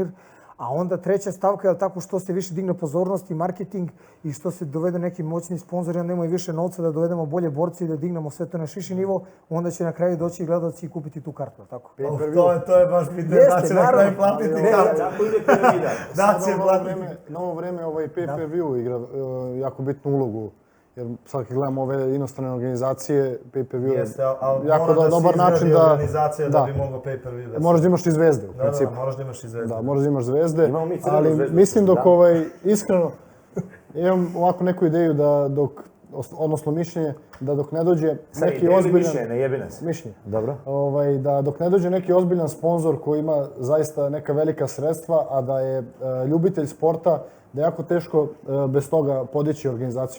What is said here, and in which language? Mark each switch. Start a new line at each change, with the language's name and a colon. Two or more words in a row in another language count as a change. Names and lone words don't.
Serbian: A onda treća stavka je tako što se više digne pozornost i marketing i što se dovede neki moćni sponzori, onda imaju više novca da dovedemo bolje borce i da dignemo sve to na viši nivo, onda će na kraju doći gledalci i kupiti tu kartu, tako? To je baš pitanje, da će na kraju platiti kartu. Da će platiti. Na ovo vreme pay-per-view igra jako bitnu ulogu. Jer sad kad gledamo ove inostrane organizacije, pay-per-view je jako dobar način da... organizacija da bi mogao pay-per-view da se... Moraš da imaš i zvezde u principu. Da, moraš da imaš i zvezde. Da, moraš da imaš zvezde, Imamo mi crvenu ali zvezdu, mislim dok da. iskreno, imam ovako neku ideju da dok, odnosno mišljenje, da dok ne dođe neki ozbiljan... Mišljenje, ne jebi nas. Mišljenje. Dobro. Da dok ne dođe neki ozbiljan sponzor koji ima zaista neka velika sredstva, a da je ljubitelj sporta, da je jako teško bez toga podići organizaciju.